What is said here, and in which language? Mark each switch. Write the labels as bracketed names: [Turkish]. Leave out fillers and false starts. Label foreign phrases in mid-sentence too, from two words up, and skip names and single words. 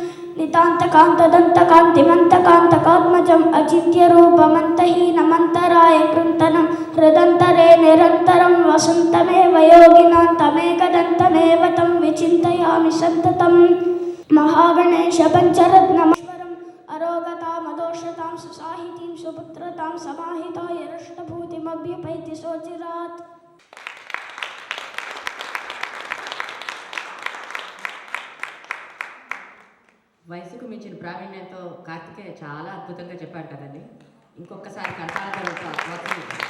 [Sanskrit] नितान्तकान्तदन्तकान्तिमन्तकान्तकात्मजम् अचिन्त्यरूपमन्तहीनमन्तराय कृन्तनं हृदन्तरे निरन्तरं वसन्तमेव योगिनां तमेकदन्तमेव तं विचिन्तयामि सन्ततं महागणेश पञ्चरत्नमश्वरम् अरोगतामदोषतां सुसाहितीं सुपुत्रतां समाहिताय रष्टभूतिमभ्युपैति सोचिरात् [Telugu] వయసుకు మించిన ప్రావీణ్యంతో కార్తికేయ చాలా అద్భుతంగా చెప్పాడు కదండి. ఇంకొకసారి కంటాల